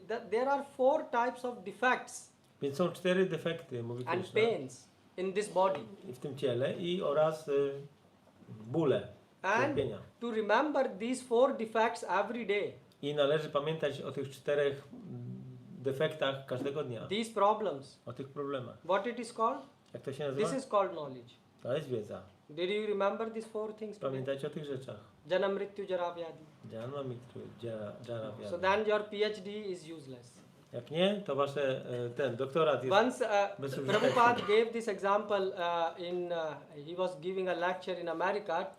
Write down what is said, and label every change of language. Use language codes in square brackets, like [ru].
[en] There are 4 types of defects [pl] Więc są 4 defekty, mówi [en] and [pl] Krishna, [en] pains in this body, [pl] w tym ciele oraz bóle, [en] and [pl] cierpienia. [en] to remember these 4 defects every day, [pl] I należy pamiętać o tych 4 defektach każdego dnia, [en] these problems. [pl] o tych problemach. [en] What it is called? [pl] Jak to się nazywa? [en] This is called knowledge. [pl] To jest wiedza. [en] Did you remember these 4 things today? [pl] Pamiętajcie o tych rzeczach. [sa] Janam mrityu jara vyadi. Janma mrityu jara [en] So [sa] vyadi. [en] then your PhD is useless. [pl] Jak nie, to wasze ten doktorat jest [en] Once [pl] bezużyteczny. [en] Prabhupada gave this example he was giving a lecture in America.